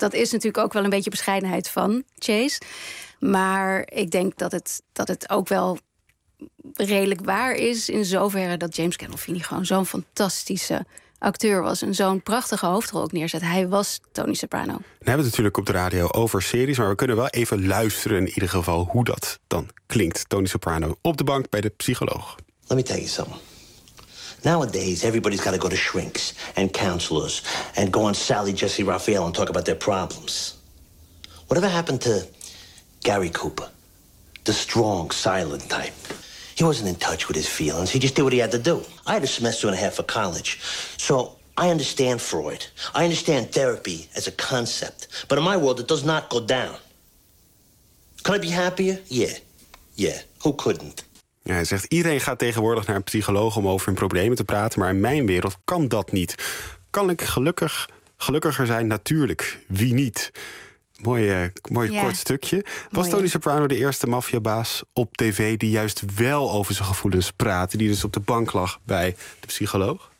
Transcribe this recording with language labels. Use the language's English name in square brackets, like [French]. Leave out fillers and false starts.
[Dutch] Dat is natuurlijk ook wel een beetje bescheidenheid van Chase. Maar ik denk dat het ook wel redelijk waar is in zoverre dat James Gandolfini gewoon zo'n fantastische acteur was en zo'n prachtige hoofdrol ook neerzet. Hij was Tony Soprano. We hebben het natuurlijk op de radio over series, maar we kunnen wel even luisteren in ieder geval hoe dat dan klinkt. Tony Soprano op de bank bij de psycholoog. [English] Let me tell you something. Nowadays everybody's got to go to shrinks and counselors and go on Sally Jesse Raphael and talk about their problems. Whatever happened to Gary Cooper? The strong, silent type. He wasn't in touch with his feelings. He just did what he had to do. I had a semester and a half of college. So I understand Freud. I understand therapy as a concept. But in my world, it does not go down. Could I be happier? Yeah. Who couldn't? [Dutch] Ja, hij zegt, iedereen gaat tegenwoordig naar een psycholoog om over hun problemen te praten, maar in mijn wereld kan dat niet. Kan ik gelukkiger zijn? Natuurlijk. Wie niet? Mooi kort stukje. Was Tony Soprano de eerste maffiabaas op tv die juist wel over zijn gevoelens praatte, die dus op de bank lag bij de psycholoog?